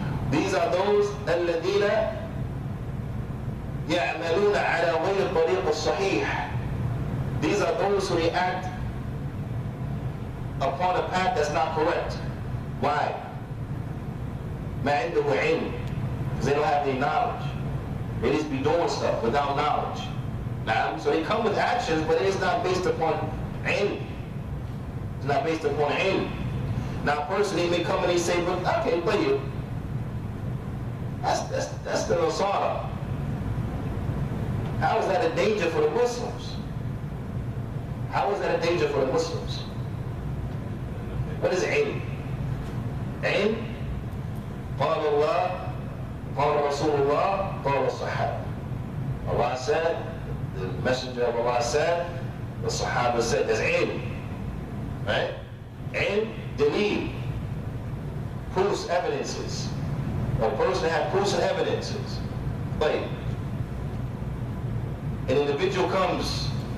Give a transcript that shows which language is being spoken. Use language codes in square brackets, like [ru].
[en] These are those [ar] الَّذِينَ يَعْمَلُونَ عَلَى غَيْرِ الطَّرِيقِ الصَّحِيحِ. [en] These are those who act upon a path that's not correct. Why? [ar] مَا عِنْدَهُ عِلْمٍ. [en] Because they don't have any knowledge. They just be doing stuff without knowledge. Now, so they come with actions, but it's not based upon ilm. It's not based upon ilm. Now, a person, he may come and he say, but okay, but you. That's the Nasara. How is that a danger for the Muslims? How is that a danger for the Muslims? What is ilm? Ilm? [ar] قال الله قال رسول الله قال الصحابة. [en] Allah said, the messenger of Allah said, the Sahaba said, that's ilm. Right? Ilm, Deen, proofs, evidences. A person has proofs and evidences. But an individual comes.